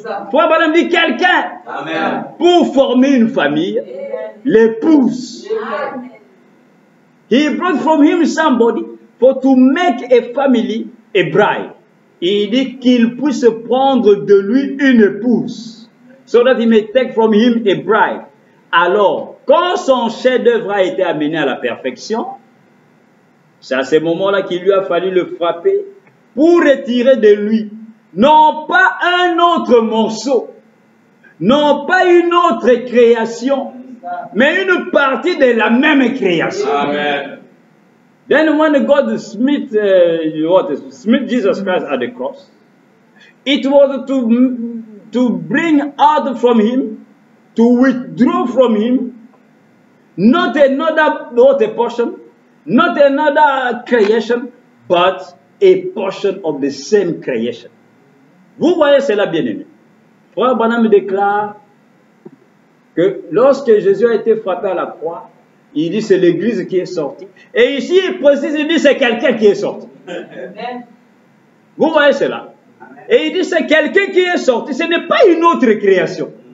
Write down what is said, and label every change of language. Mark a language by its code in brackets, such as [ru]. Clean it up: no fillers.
[fr] Frère Branham dit quelqu'un pour former une famille, l'épouse. [en] He brought from him somebody for to make a family, a bride. [fr] Il dit qu'il puisse prendre de lui une épouse, [en] so that he may take from him a bride. [fr] Alors, quand son chef-d'œuvre a été amené à la perfection, c'est à ce moment-là qu'il lui a fallu le frapper pour retirer de lui, non pas un autre morceau, non pas une autre création, mais une partie de la même création. Amen. [en] Then when God smit Jesus Christ at the cross, it was to bring out from him, to withdraw from him, not a portion, not another creation, but a portion of the same creation. [fr] Vous voyez cela, bien-aimé. Frère Branham déclare que lorsque Jésus a été frappé à la croix, il dit c'est l'Église qui est sortie. Et ici, il précise, il dit c'est quelqu'un qui est sorti. Vous voyez cela. Et il dit c'est quelqu'un qui est sorti. Ce n'est pas une autre création.